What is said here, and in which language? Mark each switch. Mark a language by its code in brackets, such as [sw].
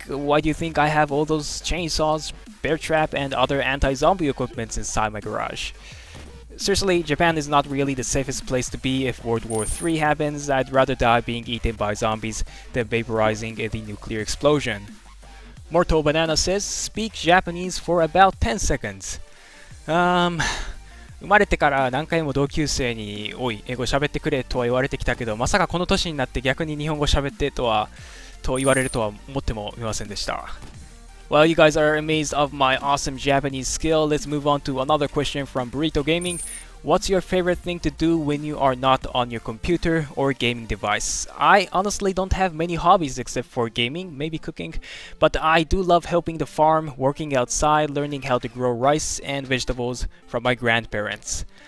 [en] Why do you think I have all those chainsaws, bear trap, and other anti-zombie equipments inside my garage? Seriously, Japan is not really the safest place to be if World War III happens. I'd rather die being eaten by zombies than vaporizing in the nuclear explosion. Mortal Banana says, speak Japanese for about 10 seconds. [ja] 生まれてから何回も同級生におい英語喋ってくれとは言われてきたけど、まさかこの年になって逆に日本語喋ってと言われるとは思ってもみませんでした。 [en] Well, you guys are amazed of my awesome Japanese skill. Let's move on to another question from Burrito Gaming. What's your favorite thing to do when you are not on your computer or gaming device? I honestly don't have many hobbies except for gaming, maybe cooking, but I do love helping the farm, working outside, learning how to grow rice and vegetables from my grandparents.